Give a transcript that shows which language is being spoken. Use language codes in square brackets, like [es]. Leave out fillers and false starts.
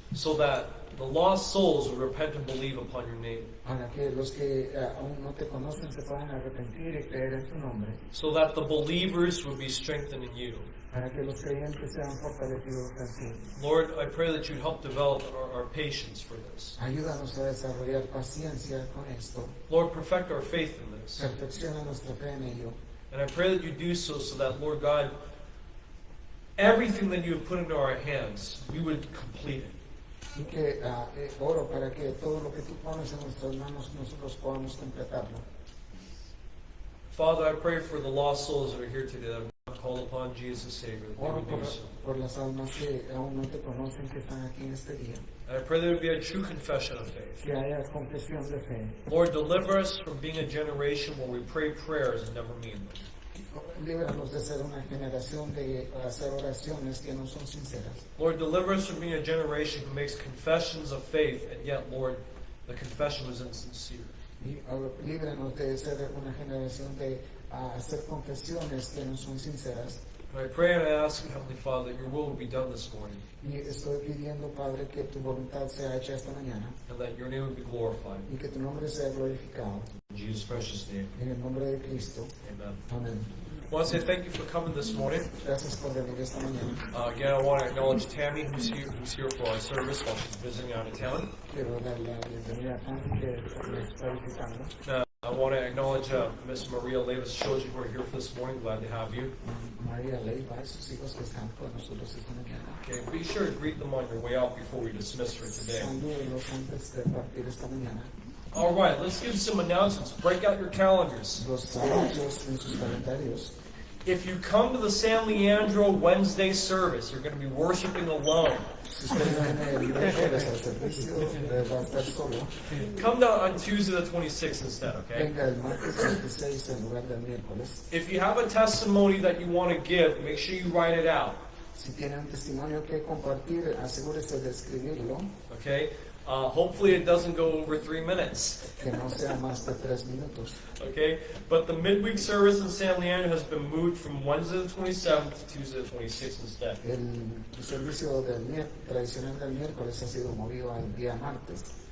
[en] so that the lost souls would repent and believe upon your name, [es] Para que los que aún no te conocen se puedan arrepentir y creer en tu nombre. [en] so that the believers would be strengthened in you. [es] Para que los creyentes sean fortalecidos en ti. [en] Lord, I pray that you'd help develop our patience for this. [es] Ayúdanos a desarrollar paciencia con esto. [en] Lord, perfect our faith in this. [es] Perfecciona nuestra fe en ello. [en] And I pray that you do so that, Lord God, everything that you have put into our hands, we would complete it. [es] Y que oro para que todo lo que tú pones en nuestras manos nosotros podamos completarlo. [en] Father, I pray for the lost souls that are here today that have call upon Jesus, Savior, that they [es] Oro [en] would do so. [es] por las almas que aún no te conocen, que están aquí en este día. [en] And I pray there would be a true confession of faith. [es] Que haya confesión de fe. [en] Lord, deliver us from being a generation where we pray prayers and never mean them. [es] Líbranos de ser una generación de hacer oraciones que no son sinceras. [en] Lord, deliver us from being a generation who makes confessions of faith, and yet, Lord, the confession was insincere. [es] Y líbranos de ser una generación de hacer confesiones que no son sinceras. [en] And I pray and I ask you, Heavenly Father, that your will be done this morning, [es] Y estoy pidiendo, Padre, que tu voluntad sea hecha esta mañana [en] and that your name would be glorified. [es] y que tu nombre sea glorificado. [en] In Jesus' precious name, [es] En el nombre de Cristo. [en] amen. [es] Amén. [en] I want to say thank you for coming this morning. [es] Gracias por venir esta mañana. [en] Again, I want to acknowledge Tammy, who's here for our service while she's visiting out of town. [es] Quiero dar la bienvenida a Tani, que me está visitando. [en] I want to acknowledge Miss Maria Levis Shoji, who are here for this morning. Glad to have you. [es] María Leiva y sus hijos que están con nosotros esta mañana. [en] Okay, be sure to greet them on your way out before we dismiss for today. [es] Salúdenlos antes de partir esta mañana. [en] All right, let's give some announcements. Break out your calendars. [es] Los anuncios en sus calendarios. [en] If you come to the San Leandro Wednesday service, you're going to be worshiping alone. [es] Si usted viene el miércoles al servicio, va a estar solo. [en] Come down on Tuesday the 26th instead, okay? [es] Venga el martes 26 en lugar del miércoles. [en] If you have a testimony that you want to give, make sure you write it out, [es] Si tiene un testimonio que compartir, asegúrese de escribirlo, [en] okay? Hopefully it doesn't go over 3 minutes, [es] que no sea más de 3 minutos. [en] okay? But the midweek service in San Leandro has been moved from Wednesday the 27th to Tuesday the 26th instead. [es] El servicio tradicional del miércoles ha sido movido al día martes.